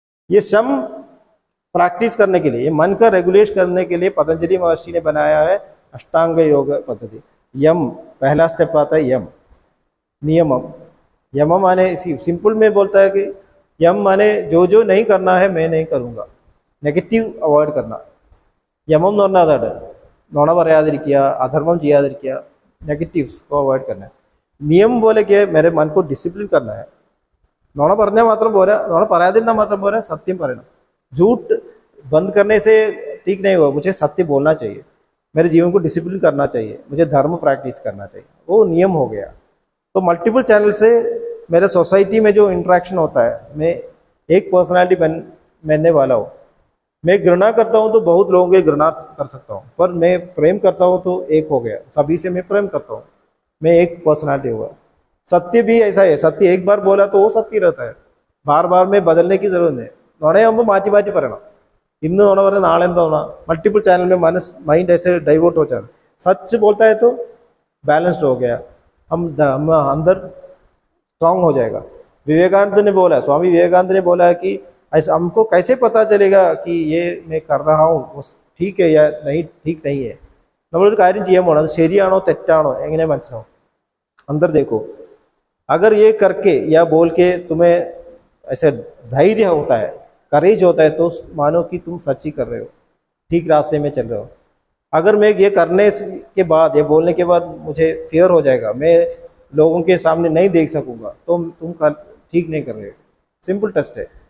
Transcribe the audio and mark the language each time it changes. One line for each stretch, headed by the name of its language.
Hindi: ये शम प्रैक्टिस करने के लिए, ये मन का रेगुलेट करने के लिए पतंजलि महर्षि ने बनाया है अष्टांग योग पद्धति। यम पहला स्टेप आता है, यम नियमम। यम माने सिंपल में बोलता है कि यम माने जो जो नहीं करना है मैं नहीं करूँगा, നെഗറ്റീവ് അവോയ്ഡ് करना।
Malayalam: യമം എന്ന് പറഞ്ഞാൽ അതാണ്, നുണ പറയാതിരിക്കുക, അധർമ്മം ചെയ്യാതിരിക്കുക, നെഗറ്റീവ്സ്
Hindi: को अवॉइड करना है। नियम बोले कि मेरे मन को डिसिप्लिन करना है।
Malayalam: നുണ പറഞ്ഞാൽ മാത്രം പോരാ, നുണ പറയാതിരുന്നാൽ മാത്രം പോരാ, सत्യം പറയണം।
Hindi: झूठ बंद करने से ठीक नहीं होगा, मुझे सत्य बोलना चाहिए, मेरे जीवन को डिसिप्लिन करना चाहिए, मुझे धर्म प्रैक्टिस करना चाहिए, वो नियम हो गया। तो मल्टीपल चैनल से मेरे सोसाइटी में जो इंटरेक्शन होता है, मैं एक पर्सनालिटी बनने वाला हूँ। मैं घृणा करता हूँ तो बहुत लोगों की घृणा कर सकता हूँ, पर मैं प्रेम करता हूँ तो एक हो गया, सभी से मैं प्रेम करता हूँ, मैं एक पर्सनालिटी हुआ। सत्य भी ऐसा है, सत्य एक बार बोला तो वो सत्य रहता है, बार बार में बदलने की जरूरत नहीं।
Malayalam: നുണയാകുമ്പോൾ മാറ്റി മാറ്റി പറയണം, ഇന്ന് നുണ പറഞ്ഞ നാളെ എന്താ നുണ,
Hindi: मल्टीपल चैनल में माइंड ऐसे डाइवर्ट हो जाता है। सच बोलता है तो बैलेंस्ड हो गया, हम अंदर स्ट्रांग हो जाएगा। विवेकानंद ने बोला, स्वामी विवेकानंद ने बोला है कि ऐसा हमको कैसे पता चलेगा कि ये मैं कर रहा हूँ वो ठीक है या नहीं, ठीक नहीं है।
Malayalam: നമ്മളൊരു കാര്യം ചെയ്യാൻ പോകണം, അത് ശരിയാണോ തെറ്റാണോ എങ്ങനെ മനസ്സിലാവും?
Hindi: अंदर देखो, अगर ये करके या बोल के तुम्हें ऐसे धैर्य होता है, करेज होता है, तो मानो कि तुम सच ही कर रहे हो, ठीक रास्ते में चल रहे हो। अगर मैं ये करने के बाद, ये बोलने के बाद मुझे फियर हो जाएगा, मैं लोगों के सामने नहीं देख सकूंगा, तो तुम ठीक नहीं कर रहे हो। सिंपल टेस्ट है।